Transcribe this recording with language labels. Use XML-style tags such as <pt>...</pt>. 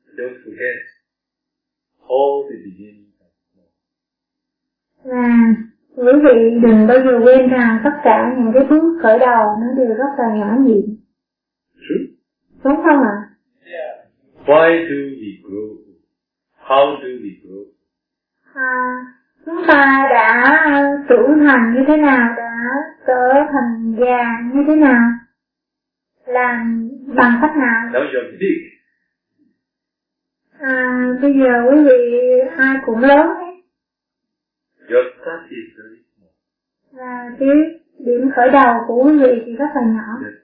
<en>Don't forget all the beginnings of the world.</en> <vi>Và quý vị đừng bao giờ quên rằng tất cả những cái bước khởi đầu nó đều rất là nhỏ nhịn. Đúng không ạ?</vi> <en>Yeah. Why do we grow? How do we grow?</en> <vi>Chúng ta đã trưởng thành như thế nào, đã trở thành già như thế nào, làm bằng cách nào?</vi> <en>Now you're big.</en> <vi>Bây giờ quý vị ai cũng lớn hết.</vi> <en>Your start is very small.</en> <vi>Và cái điểm khởi đầu của quý vị thì rất là nhỏ.</vi>